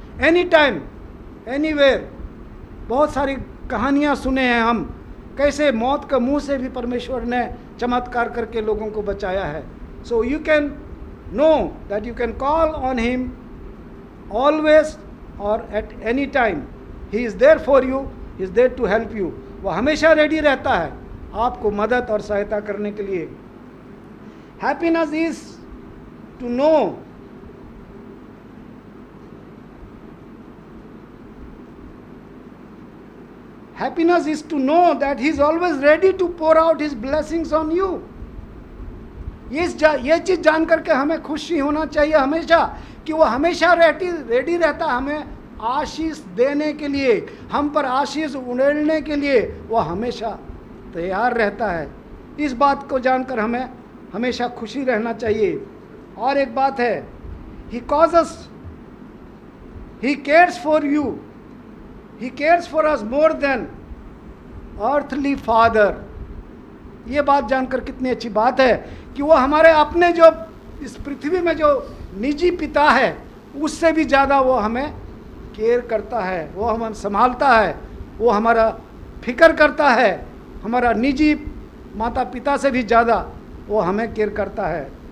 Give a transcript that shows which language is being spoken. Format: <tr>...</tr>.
<en>any time anywhere,</en> <hi>बहुत सारी कहानियाँ सुने हैं हम, कैसे मौत का मुंह से भी परमेश्वर ने चमत्कार करके लोगों को बचाया है।</hi> <en>So you can know that you can call on him always और at any time. He is there for you, he is there to help you.</en> <hi>वो हमेशा रेडी रहता है आपको मदद और सहायता करने के लिए।</hi> <en>Happiness is to know Happiness is to know that He is always ready to pour out His blessings on you.</en> <hi>ये चीज़ जान करके हमें खुशी होना चाहिए हमेशा कि वो हमेशा रेडी रहता हमें आशीष देने के लिए, हम पर आशीष उड़ेलने के लिए वो हमेशा तैयार रहता है। इस बात को जानकर हमें हमेशा खुशी रहना चाहिए। और एक बात है,</hi> <en>He causes, He cares for you, He cares for us more than earthly father।</en> <hi>ये बात जानकर कितनी अच्छी बात है कि वो हमारे अपने जो इस पृथ्वी में जो निजी पिता है उससे भी ज़्यादा वो हमें केयर करता है, वो हमें संभालता है, वो हमारा फिक्र करता है। हमारा निजी माता पिता से भी ज़्यादा वो हमें केयर करता है।</hi>